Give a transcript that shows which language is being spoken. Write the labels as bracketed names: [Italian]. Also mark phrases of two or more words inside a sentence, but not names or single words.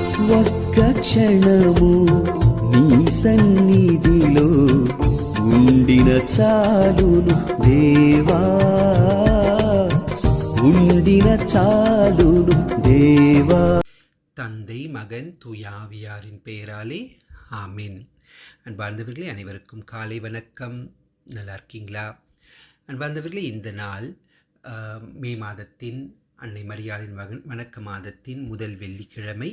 [Telugu] ఒక్క క్షణము నీ సన్నిధిలో ఉండిన చాలును దేవా, ఉండిన చాలును దేవా. [Tamil] தந்தை மகன் தூயாவியாரின் பெயராலே ஆமீன். அன்பார்ந்தவர்களே, அனைவருக்கும் காலை வணக்கம். நல்லா இருக்கீங்களா? அன்பார்ந்தவர்களே, இந்த நாள் மே மாதத்தின் அன்னை மரியாளின் வணக்க மாதத்தின் முதல் வெள்ளிக்கிழமை.